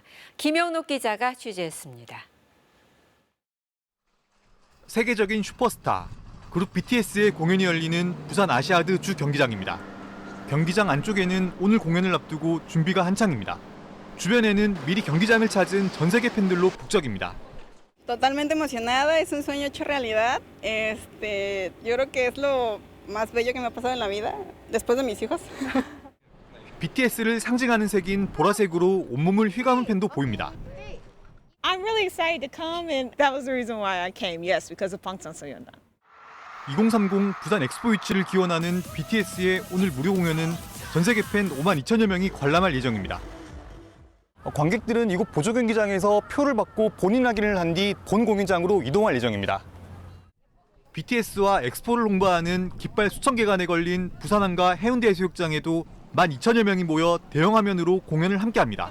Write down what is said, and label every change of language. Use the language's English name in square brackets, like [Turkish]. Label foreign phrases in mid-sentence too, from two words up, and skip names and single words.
[Korean] 김영록 기자가 취재했습니다. 세계적인 슈퍼스타, 그룹 BTS의 공연이 열리는 부산 아시아드 주 경기장입니다. 경기장 안쪽에는 오늘 공연을 앞두고 준비가 한창입니다. 주변에는 미리 경기장을 찾은 전 세계 팬들로 북적입니다. [Spanish] Totalmente emocionada, es un sueño hecho realidad. Yo creo que es lo más bello que me ha pasado en la vida, después de mis hijos. [Korean] BTS를 상징하는 색인 보라색으로 온몸을 휘감은 팬도 보입니다. [English] I'm really excited to come, and that was the reason why I came. Yes, because of 방탄소년단. [Korean] 2030 부산 엑스포 유치를 기원하는 BTS의 오늘 무료 공연은 전 세계 팬 5만 2천여 명이 관람할 예정입니다. 관객들은 이곳 보조 경기장에서 표를 받고 본인 확인을 한 뒤 본 공연장으로 이동할 예정입니다. BTS와 엑스포를 홍보하는 깃발 수천 개간에 걸린 부산항과 해운대 해수욕장에도 1만 2천여 명이 모여 대형 화면으로 공연을 함께합니다.